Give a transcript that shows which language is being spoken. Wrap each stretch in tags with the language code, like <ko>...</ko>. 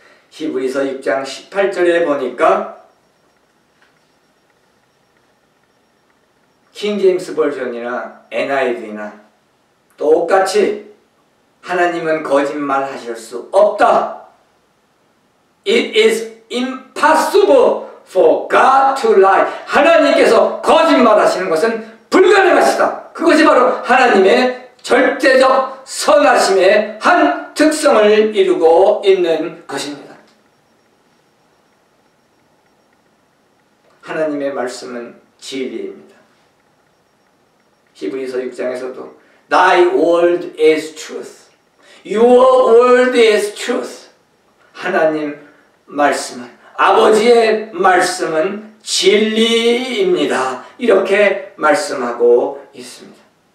<ko>히브리서 6장 18절에 보니까 킹제임스 버전이나 NIV나 똑같이 하나님은 거짓말 하실 수 없다.</ko> <en>It is impossible for God to lie.</en> <ko>하나님께서 거짓말 하시는 것은 불가능하시다. 그것이 바로 하나님의 절대적 선하심의 한 특성을 이루고 있는 것입니다. 하나님의 말씀은 진리입니다. 히브리서 6장에서도</ko> <en>Thy word is truth. Your word is truth.</en> <ko>하나님 말씀은, 아버지의 말씀은 진리입니다. 이렇게 말씀하고 있습니다.</ko>